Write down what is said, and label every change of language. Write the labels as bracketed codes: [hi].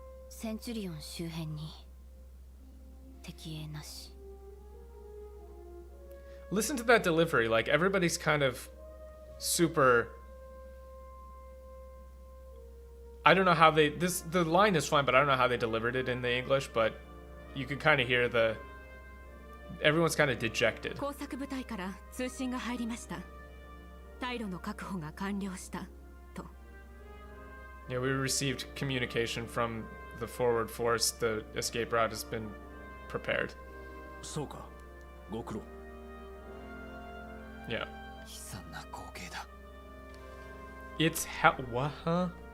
[ja] Centurion 周辺に敵影なし。 [en] Listen to that delivery. Like, everybody's kind of super... I don't know how they... the line is fine, but I don't know how they delivered it in the English, but you can kind of hear the... Everyone's kind of dejected. [ja] 工作部隊から通信が入りました。退路の確保が完了したと。 [en] Yeah, we received communication from the forward force. The escape route has been prepared. [ja] そうか。ご苦労。 [en] Yeah. [ja] 悲惨な光景だ。 [en] It's what? Huh?